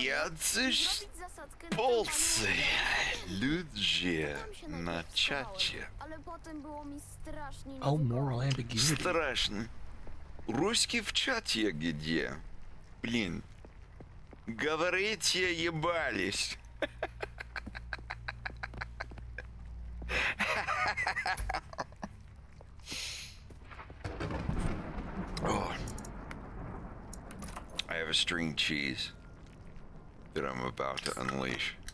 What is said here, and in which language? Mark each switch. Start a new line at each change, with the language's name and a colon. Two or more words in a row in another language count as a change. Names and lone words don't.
Polish: Jacyś polscy ludzie na czacie. Ale potem było mi strasznie
English: Oh, moral ambiguity.
Russian: Страшно. Русский в чате где? Блин. Говорите, ебались.
English: Oh. I have a string cheese that I'm about to unleash.